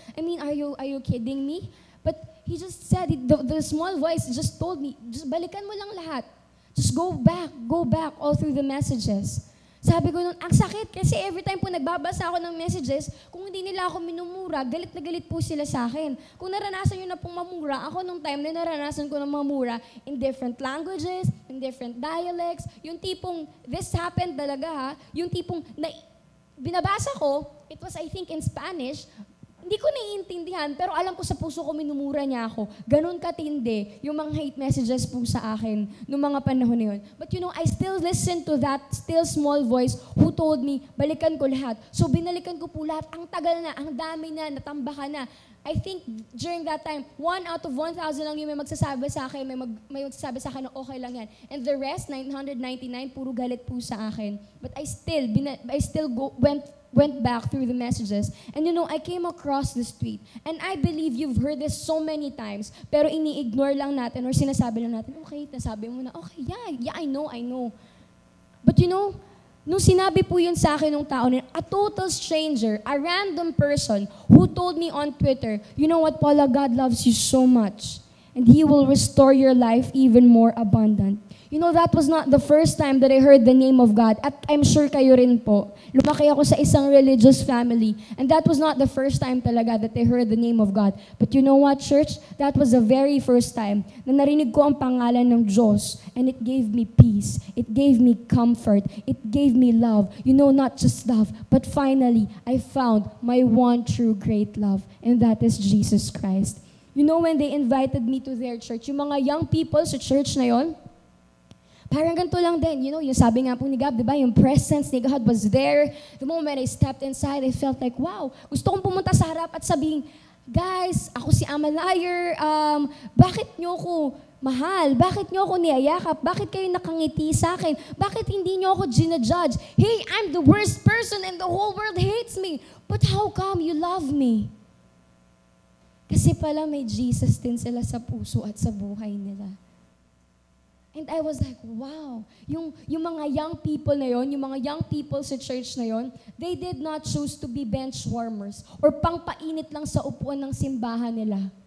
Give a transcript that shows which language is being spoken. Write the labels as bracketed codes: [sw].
[en] I mean, are you kidding me? But he just said, the small voice just told me, [tl] just balikan mo lang lahat. [en] Just go back all through the messages. [tl] Sabi ko nun, ang sakit kasi every time po nagbabasa ako ng messages, kung hindi nila ako minumura, galit na galit po sila sa akin. Kung naranasan nyo na pong mamura, ako nung time na naranasan ko ng mamura [en] in different languages, in different dialects, [tl] yung tipong, this happened talaga ha, yung tipong, binabasa ko, [en] it was I think in Spanish, [tl] hindi ko naiintindihan, pero alam ko sa puso ko minumura niya ako. Ganon katindi yung mga hate messages po sa akin noong mga panahon na yun. [en] But you know, I still listen to that still small voice who told me, [tl] balikan ko lahat. So binalikan ko po lahat. Ang tagal na, ang dami na, natambakan na. [en] I think during that time, [tl] 1 out of 1,000 lang yung may magsasabi sa akin, may magsasabi sa akin na okay lang yan. And the rest, 999, puro galit po sa akin. [en] But I still went back through the messages. And you know, I came across this tweet. And I believe you've heard this so many times, [tl] pero ini-ignore lang natin or sinasabi lang natin, okay, nasabi mo na, okay, [en] yeah, I know. But you know, nung sinabi po yun sa akin ng tao, a total stranger, a random person who told me on Twitter, you know what, Paula, God loves you so much. And He will restore your life even more abundant. You know, that was not the first time that I heard the name of God. [tl] At I'm sure kayo rin po. Lumaki ako sa isang religious family. [en] And that was not the first time talaga that I heard the name of God. But you know what, church? That was the very first time [tl] na narinig ko ang pangalan ng Diyos. [en] And it gave me peace. It gave me comfort. It gave me love. You know, not just love. But finally, I found my one true great love. And that is Jesus Christ. [tl] You know, [en] when they invited me to their church, [tl] yung mga young people sa church na yon, parang ganito lang din, you know, yung sabi nga po ni Gab, di ba, yung presence ni God was there. [en] The moment I stepped inside, I felt like, [tl] wow, gusto kong pumunta sa harap at sabihin, guys, ako si Amalayer, bakit nyo ko mahal? Bakit nyo ako niyayakap? Bakit kayo nakangiti sa akin? Bakit hindi nyo ako ginajudge? [en] Hey, I'm the worst person and the whole world hates me. But how come you love me? [tl] Kasi pala may Jesus din sila sa puso at sa buhay nila. [en] And I was like, wow, [tl] yung mga young people na yon, [en] yung mga young people sa church na yon, they did not choose to be bench warmers or [tl] pangpainit lang sa upuan ng simbahan nila.